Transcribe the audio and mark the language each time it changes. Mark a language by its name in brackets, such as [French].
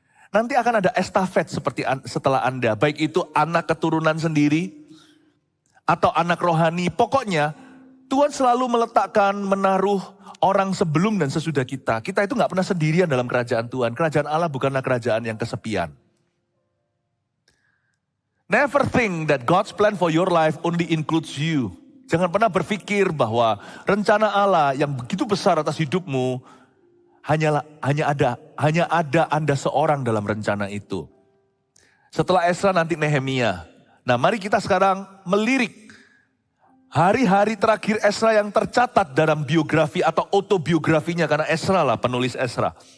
[Indonesian] Nanti akan ada estafet seperti setelah Anda, baik itu anak keturunan sendiri, atau anak rohani. Pokoknya, Tuhan selalu meletakkan, menaruh orang sebelum dan sesudah kita. Kita itu gak pernah sendirian dalam kerajaan Tuhan. Kerajaan Allah bukanlah kerajaan yang kesepian. [English] Never think that God's plan for your life only includes you. [Indonesian] Jangan pernah berpikir bahwa rencana Allah yang begitu besar atas hidupmu hanya ada Anda seorang dalam rencana itu. Setelah Esra nanti Nehemia. Nah, mari kita sekarang melirik hari-hari terakhir Esra yang tercatat dalam biografi atau autobiografinya, karena Esra lah penulis Esra.